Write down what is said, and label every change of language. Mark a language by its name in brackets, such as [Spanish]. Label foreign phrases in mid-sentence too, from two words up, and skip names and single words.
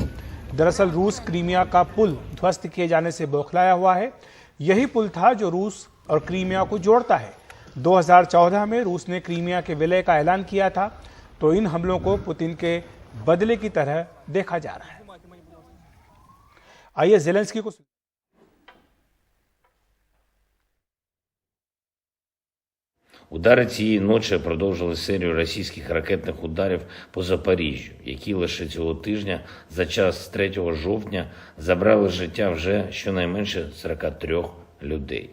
[Hindi] दरअसल रूस क्रीमिया का पुल ध्वस्त किए जाने से बौखलाया हुआ है। यही पुल था जो रूस और क्रीमिया को जोड़ता है। 2014 में रूस ने क्रीमिया के विलय का ऐलान किया था। तो इन हमलों को पुतिन के बदले की तरह देखा जा रहा है। आइए ज़ेलेंस्की को [Ukrainian] Удари цієї ночі продовжили серію російських ракетних ударів по Запоріжжю, які лише цього тижня за час з 3 жовтня забрали життя вже щонайменше 43 людей.